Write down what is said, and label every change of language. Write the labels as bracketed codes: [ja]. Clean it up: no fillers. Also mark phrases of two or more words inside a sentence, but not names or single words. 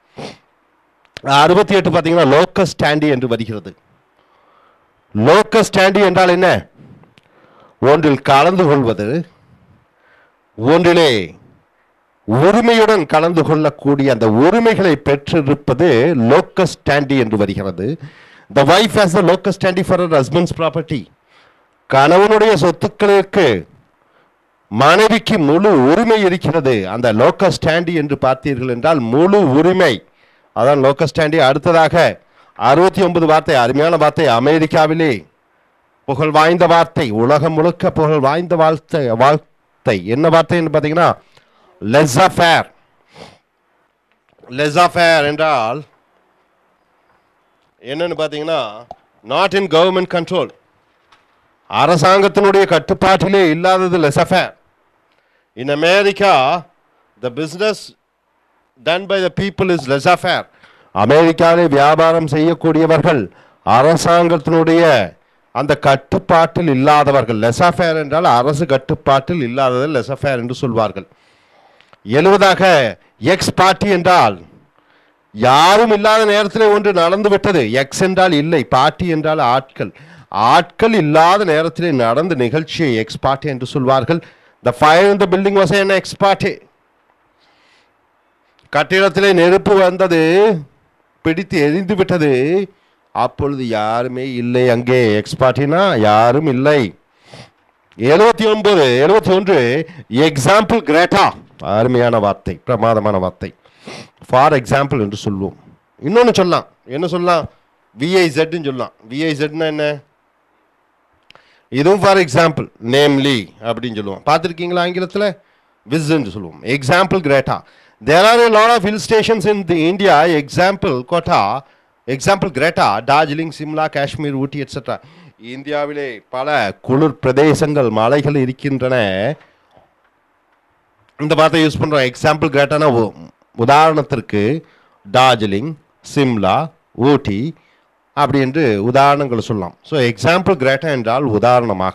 [ta] 68 பார்த்தீங்கன்னா [la] locus standi [ta] என்று வருகிறது. [la] locus standi [ta] என்றால் என்ன? ஒன்றில் கலந்து கொள்வது, ஒன்றிலே உரிமையுடன் கலந்து கொள்ளக்கூடிய அந்த உரிமைகளை பெற்றிருப்பது [la] locus standi [ta] என்று வருகிறது. [en] The wife has the [la] locus standi [en] for her husband's property. [ta] கணவனுடைய சொத்துக்களுக்கு மனைவிக்கு முழு உரிமை இருக்கிறது. அந்த [la] locus standi [ta] என்று பார்த்தீர்கள் என்றால் முழு உரிமை, அதான் [la] locus standi. [ta] அடுத்ததாக 69 வார்த்தை, அருமையான வார்த்தை, அமெரிக்காவிலே புகழ் வாய்ந்த வார்த்தை, உலகம் முழுக்க புகழ் வாய்ந்த வார்த்தை என்ன வார்த்தை என்று பார்த்தீங்கன்னா laissez-faire. laissez-faire என்றால் என்னன்னு பார்த்தீங்கன்னா [en] not in government control, [ta] அரசாங்கத்தினுடைய கட்டுப்பாட்டிலே இல்லாதது laissez-faire. [en] In America the business done by the people is laissez-faire. [ta] அமெரிக்காவிலே வியாபாரம் செய்யக்கூடியவர்கள் அரசாங்கத்தினுடைய அந்த கட்டுப்பாட்டில் இல்லாதவர்கள். laissez-faire என்றால் அரசு கட்டுப்பாட்டில் இல்லாதது laissez-faire என்று சொல்வார்கள். 70தாக [la] ex parte [ta] என்றால் யாரும் இல்லாத நேரத்தில் ஒன்று நடந்து விட்டது. எக்ஸ் என்றால் இல்லை, பார்ட்டி என்றால் ஆட்கள். ஆட்கள் இல்லாத நேரத்தில் நடந்த நிகழ்ச்சியை [la] ex parte [ta] என்று சொல்வார்கள். [en] The fire in the building was an [la] ex parte. [ta] கட்டிடத்திலே நெருப்பு வந்தது, பிடித்து எரிந்து விட்டது, அப்பொழுது யாருமே இல்லை அங்கே. [la] ex parte [ta] யாரும் இல்லை. 71 [la] exempli gratia, [ta] அருமையான வார்த்தை, பிரமாதமான வார்த்தை. [en] for example [ta] என்று சொல்லுவோம். இன்னொன்று சொல்லலாம், என்ன சொல்லலாம், விஐசெட்னு சொல்லலாம். விஐசெட்னா என்ன, இதுவும் [en] for example, [ta] நேம்லி அப்படின்னு சொல்லுவோம். பார்த்துருக்கீங்களா ஆங்கிலத்தில்? விஸ்ன்னு சொல்லுவோம். [la] exempli gratia. [en] There are a lot of hill stations in the India. Example Kota, example Greta, Darjeeling, Simla, Kashmir, Ooty, etc. [ta] இந்தியாவிலே பல குளிர் பிரதேசங்கள், மலைகள் இருக்கின்றன. இந்த வார்த்தை யூஸ் பண்ணுறோம். [la] exempli gratia [ta] உதாரணத்திற்கு டார்ஜிலிங், சிம்லா, ஊட்டி அப்படி என்று உதாரணங்கள் சொல்லலாம். ஸோ [la] exempli gratia [ta] என்றால் உதாரணமாக.